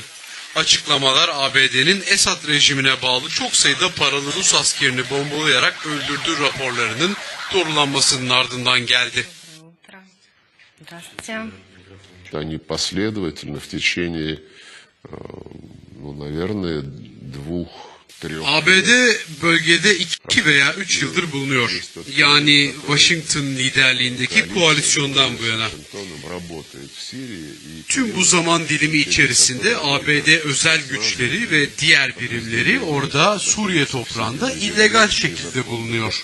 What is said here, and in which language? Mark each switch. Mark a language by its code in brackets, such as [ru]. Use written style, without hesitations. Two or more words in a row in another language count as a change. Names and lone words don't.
[tr] Açıklamalar ABD'nin Esad rejimine bağlı çok sayıda paralı Rus askerini bombalayarak öldürdüğü raporlarının doğrulanmasının ardından geldi. [ru] Они последовательно в течение, наверное, 2-3 [tr] ABD bölgede 2 veya 3 yıldır bulunuyor. Yani Washington liderliğindeki koalisyondan bu yana. Tüm bu zaman dilimi içerisinde ABD özel güçleri ve diğer birimleri orada Suriye toprağında illegal şekilde bulunuyor.